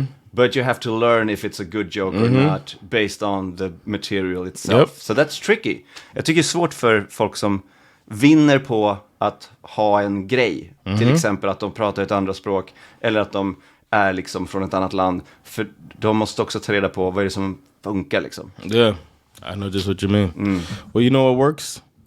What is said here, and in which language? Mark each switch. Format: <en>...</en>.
<en>But you have to learn if it's a good joke or not based on the material itself. So that's tricky.</en> <sv>Jag tycker det är svårt för folk som vinner på att ha en grej. Till exempel att de pratar ett andra språk eller att de är liksom från ett annat land. För de måste också ta reda på vad är det som funkar liksom.</sv> <en>Yeah, I know just what you mean. Well, you know what works?</en>